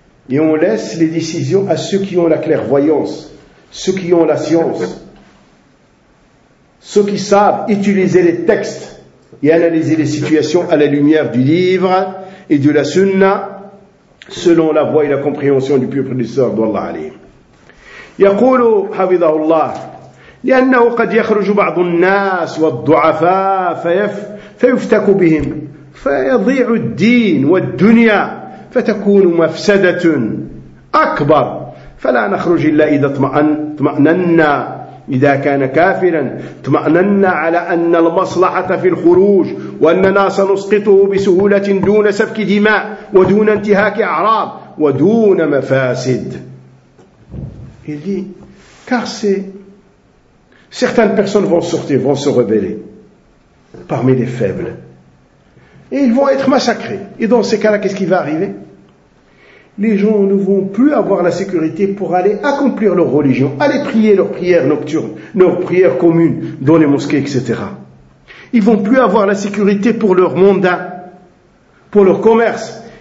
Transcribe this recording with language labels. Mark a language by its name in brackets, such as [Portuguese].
[French] Et on laisse les décisions à ceux qui ont la clairvoyance, ceux qui ont la science, ceux qui savent utiliser les textes et analyser les situations à la lumière du livre et de la sunna selon la voie et la compréhension du peuple du sort d'Allah alayhi. [Arabic] يقول حفظه الله لأنه قد يخرج بعض الناس والضعفاء فيفتك بهم فيضيع الدين والدنيا فتكون مفسدة أكبر فلا نخرج إلا إذا اطمأننا إذا كان كافرا اطمأننا على أن المصلحة في الخروج وأننا سنسقطه بسهولة دون سفك دماء ودون انتهاك أعراض ودون مفاسد. [French] Il dit, car certaines personnes vont sortir, vont se rebeller parmi les faibles. Et ils vont être massacrés. Et dans ces cas-là, qu'est-ce qui va arriver? Les gens ne vont plus avoir la sécurité pour aller accomplir leur religion, aller prier leurs prières nocturnes, leurs prières communes dans les mosquées, etc. Ils vont plus avoir la sécurité pour leur mandat. pour leur commerce.